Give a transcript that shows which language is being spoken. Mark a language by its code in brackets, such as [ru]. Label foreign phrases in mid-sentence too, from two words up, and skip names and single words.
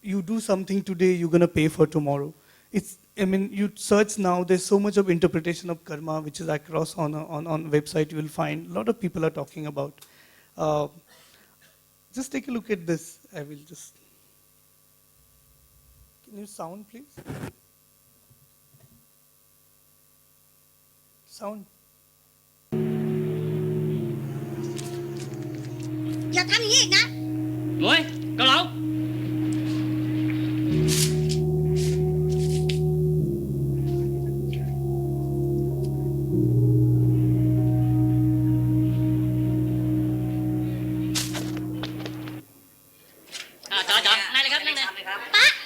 [en] you do something today, you're going to pay for tomorrow. I mean, you search now, there's so much of interpretation of karma, which is across on website, you will find a lot of people are talking about. Uh, just take a look at this. I will just, can you sound please? Sound. [th] อย่าทำอย่างนี้อีกนะ [vi] Rồi, cao lẩu. Chọn, này này này. [th] ป๊า